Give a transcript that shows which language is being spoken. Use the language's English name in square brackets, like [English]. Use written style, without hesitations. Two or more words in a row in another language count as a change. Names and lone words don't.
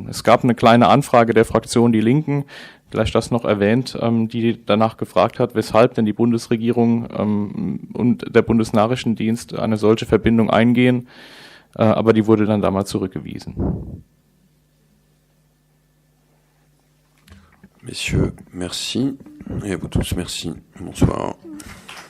[German] Es gab eine kleine Anfrage der Fraktion Die Linken, vielleicht das noch erwähnt, die danach gefragt hat, weshalb denn die Bundesregierung und der Bundesnachrichtendienst eine solche Verbindung eingehen, aber die wurde dann damals zurückgewiesen. [French] Messieurs, merci. Et à vous tous, merci. Bonsoir.